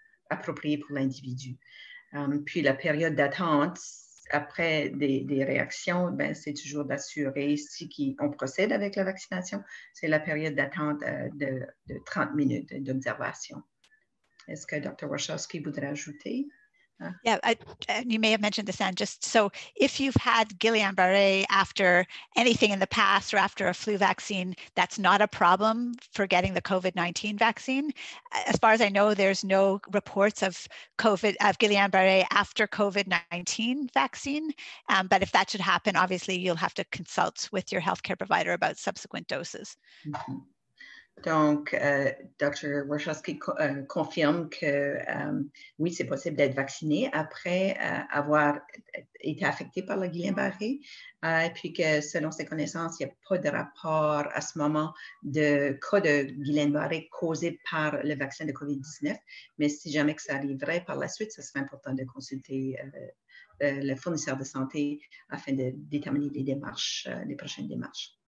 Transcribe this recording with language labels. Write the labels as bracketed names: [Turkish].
[French] approprié pour l'individu. Puis la période d'attente, après des réactions, ben, c'est toujours d'assurer si on procède avec la vaccination, c'est la période d'attente de 30 minutes d'observation. Est-ce que Dr. Warshawski voudrait ajouter? [English] Yeah, and you may have mentioned this, Anne, just so if you've had Guillain-Barré after anything in the past or after a flu vaccine, that's not a problem for getting the COVID-19 vaccine. As far as I know, there's no reports of Guillain-Barré after COVID-19 vaccine. But if that should happen, obviously you'll have to consult with your healthcare provider about subsequent doses. [French] Mm-hmm. Donc, Dr. Warshawski confirme que oui, c'est possible d'être vacciné après avoir été affecté par le Guillain-Barré, et puis que selon ses connaissances, il n'y a pas de rapport à ce moment de cas de Guillain-Barré causé par le vaccin de COVID-19, mais si jamais que ça arriverait par la suite, ce serait important de consulter le fournisseur de santé afin de déterminer les prochaines démarches.